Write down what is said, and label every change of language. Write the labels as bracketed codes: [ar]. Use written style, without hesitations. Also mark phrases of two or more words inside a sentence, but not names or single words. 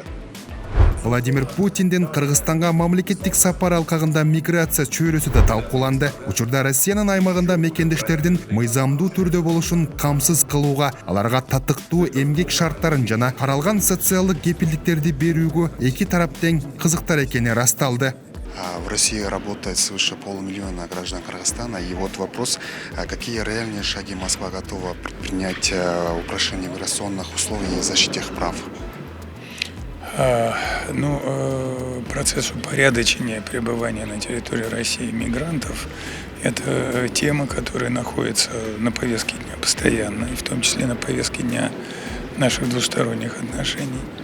[ky] Владимир Путиндин Кыргызстанга мамлекеттик сапар алкагында миграция чөйрөсү да талкууланды. Учурда Россиянын аймагында мекендештердин мыйзамдуу түрдө болушун камсыз кылууга, аларга татыктуу эмгек шарттарын жана каралган социалдык кепилдиктерди берүүгө эки тарап тең кызыктар экени расталды. [ru] В России работает свыше полумиллиона граждан Кыргызстана. И вот вопрос, какие реальные шаги Москва готова предпринять в упрощении миграционных условий и защите их прав? Процесс упорядочения пребывания на территории России мигрантов – это тема, которая находится на повестке дня постоянно, и в том числе на повестке дня наших двусторонних отношений.